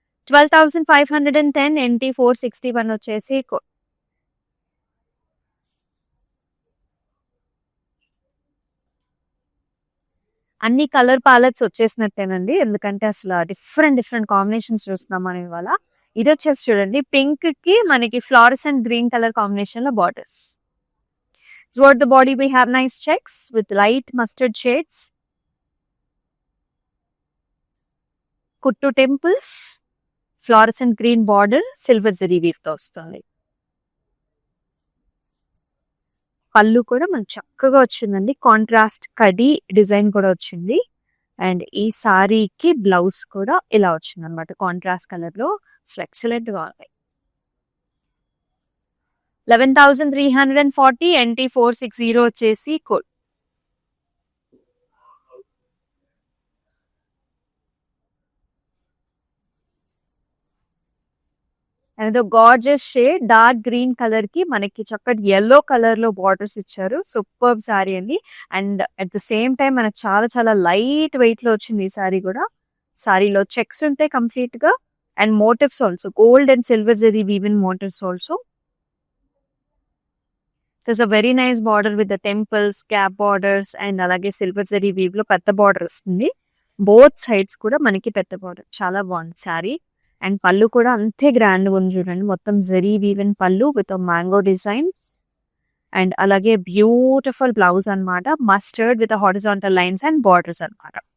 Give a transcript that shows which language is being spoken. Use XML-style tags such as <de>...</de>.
<te>12,510 NT 461 వచ్చేసి అన్ని colour palettes వచ్చేసినట్టేనండి, ఎందుకంటే అసలు డిఫరెంట్ కాంబినేషన్స్ చూస్తున్నాం మనం ఇవాళ. ఇది వచ్చేసి చూడండి, పింక్ కి మనకి ఫ్లారెసెంట్ గ్రీన్ కలర్ కాంబినేషన్ లో borders.</te> <en>Toward the body we have nice checks with light mustard shades. Kuttu temples, fluorescent green border, silver zari weave</en> <te>తో వస్తుంది. పళ్ళు కూడా మనకు చక్కగా వచ్చిందండి, కాంట్రాస్ట్ కడి డిజైన్ కూడా వచ్చింది. అండ్ ఈ సారీకి బ్లౌజ్ కూడా ఇలా వచ్చింది అనమాట, కాంట్రాస్ట్ కలర్ లో. ఎక్సలెంట్ గా ఉన్నాయి. 11,340 NT 460 వచ్చేసి code. And gorgeous shade dark green colour కి మనకి చక్కటి ఎల్లో కలర్ లో బార్డర్స్ ఇచ్చారు. సూపర్ సారీ అండి. And at the same time మనకు చాలా లైట్ వెయిట్ లో వచ్చింది ఈ సారీ కూడా. సారీలో చెక్స్ ఉంటాయి కంప్లీట్ గా, and motifs also, gold and silver zari woven motifs also.</te> <en>There's a very nice border with the temples, cap borders, and</en> <te>అలాగే సిల్వర్ జరీ వీవ్ లో పెద్ద బార్డర్ వస్తుంది. బోత్ సైడ్స్ కూడా మనకి పెద్ద బార్డర్, చాలా బాగుంది సారీ. అండ్ పళ్ళు కూడా అంతే గ్రాండ్ ఉంది చూడండి, మొత్తం జరీ వీవెన్ పళ్ళు విత్ మ్యాంగో డిజైన్స్. అండ్ అలాగే బ్యూటిఫుల్ బ్లౌజ్ అన్నమాట, mustard with horizontal lines and borders అన్నమాట.</te>